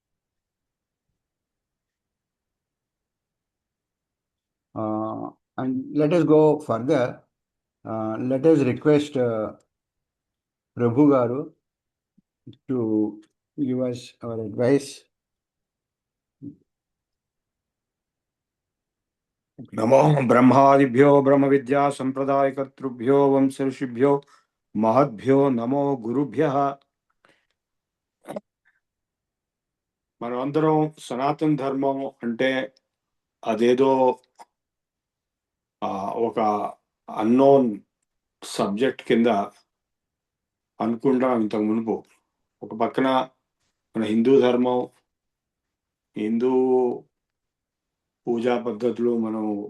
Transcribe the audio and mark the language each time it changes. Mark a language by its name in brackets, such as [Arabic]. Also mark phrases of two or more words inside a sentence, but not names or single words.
[English] And let us go further. Let us request Prabhu Garu to give us our advice. [Sanskrit] नमो ब्रह्मादिभ्यो ब्रह्म विद्या संप्रदाय कर्तृभ्यो वंश ऋषिभ्यो महद्भ्यो नमो गुरुभ्यः [Telugu] మనం అందరం సనాతన ధర్మం అంటే అదేదో ఒక [English] unknown subject [Telugu] కింద అనుకుంటాం. ఇంతకు మునుపు ఒక పక్కన మన హిందూ ధర్మం, హిందూ పూజా పద్ధతులు మనం